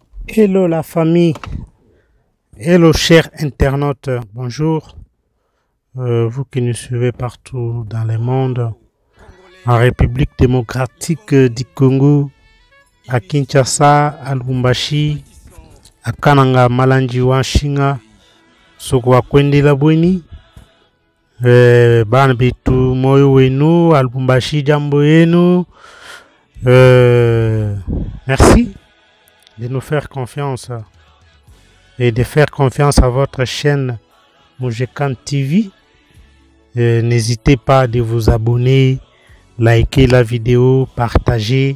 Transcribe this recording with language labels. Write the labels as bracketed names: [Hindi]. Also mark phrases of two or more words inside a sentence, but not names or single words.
[French] Hello la famille, hello chers internautes, bonjour. Vous qui nous suivez partout dans le monde, en République démocratique du Congo, à Kinshasa, à Lubumbashi, à Kananga, Malanji, Wanshinga, Sokwa Kwende Labweni, [Luba-Lulua] Banbitu Moyo Wenu, [French] à Lubumbashi, [Swahili] Jambo Yenu. [French] Merci de nous faire confiance et de faire confiance à votre chaîne Mujekan TV. N'hésitez pas de vous abonner, liker la vidéo, partager.